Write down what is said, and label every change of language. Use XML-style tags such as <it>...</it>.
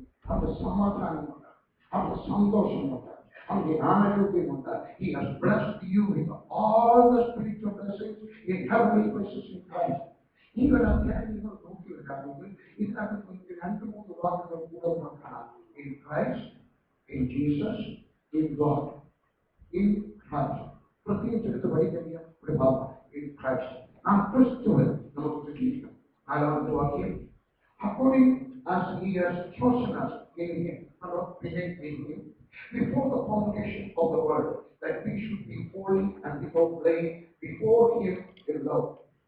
<ml>അവന്റെ സമാധാനമുണ്ട്, അവന്റെ സന്തോഷമുണ്ട്, അവന്റെ ആരോഗ്യമുണ്ട്.</ml> <en>He has blessed you with all the spiritual blessings in heavenly places in Christ. Even as</en> <ml>നിങ്ങൾ നോക്കിയിട്ടാണെങ്കിൽ ഇതിനകത്ത് നിങ്ങൾക്ക് 2-3 വാക്കുകൾ കൂടെ നോക്കണം.</ml> <en>In Christ, in Jesus, in God. In Christ.</en> <ml>പ്രത്യേകിച്ച് എടുത്ത് പഠിക്കുന്ന ഒരു ഭാവം</ml> <en>in Christ.</en> <ml>നാം ക്രിസ്തുവിൽ നമുക്ക് ജീവിക്കണം. 4ാമത്തെ വാക്യം</ml> <en>according as he has chosen us in him, in him, before the foundation of the world, that we should be holy and without blame before him in love.</en>